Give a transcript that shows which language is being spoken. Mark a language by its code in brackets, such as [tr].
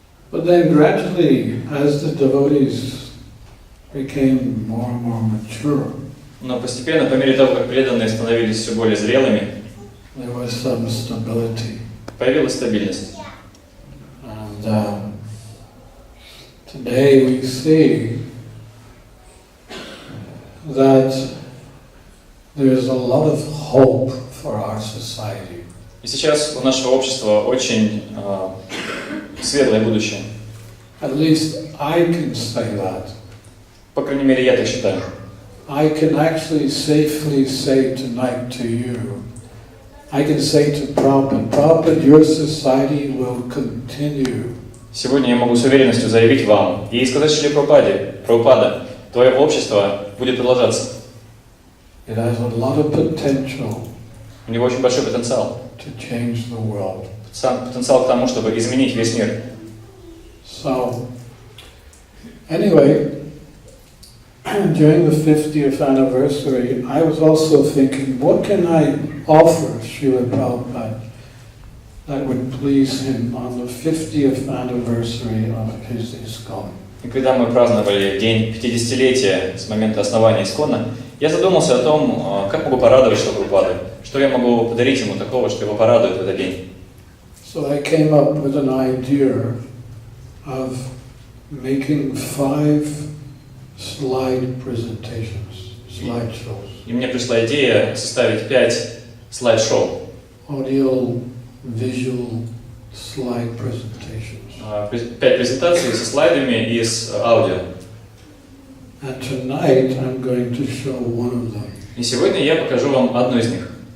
[en] But then gradually, as the devotees became more and more mature, [ru] Но постепенно, по мере того, как преданные становились все более зрелыми, [en] there was some stability. [ru] появилась стабильность. [en] And today we see that there's a lot of hope for our society. [ru] И сейчас у нашего общества очень светлое будущее. [en] At least I can say that. [ru] По крайней мере, я так считаю. [en] I can actually safely say tonight to you, I can say to Prabhupada, your society will continue. [ru] Сегодня я могу с уверенностью заявить вам и сказать Шриле Прабхупаде: Прабхупада, твое общество будет продолжаться. [en] It has a lot of potential. [ru] У него очень большой потенциал. [en] To change the world. [ru] Потенциал к тому, чтобы изменить весь мир. [en] So, anyway, during the 50th anniversary, I was also thinking, what can I offer Srila Prabhupada that would please him on the 50th anniversary of his ISKCON? [ru] И когда мы праздновали день 50-летия с момента основания ИСККОНа, я задумался о том, как могу порадовать Шрилу Прабхупаду, что я могу подарить ему такого, что его порадует в этот день. [en] So I came up with an idea of making 5 slide presentations, slideshows. [ru] И мне пришла идея составить 5 слайд-шоу. [en] Audio, visual slide presentations. [ru] 5 презентаций со слайдами и с аудио. [en] And tonight I'm going to show one of them. [ru] И сегодня я покажу вам одну из них.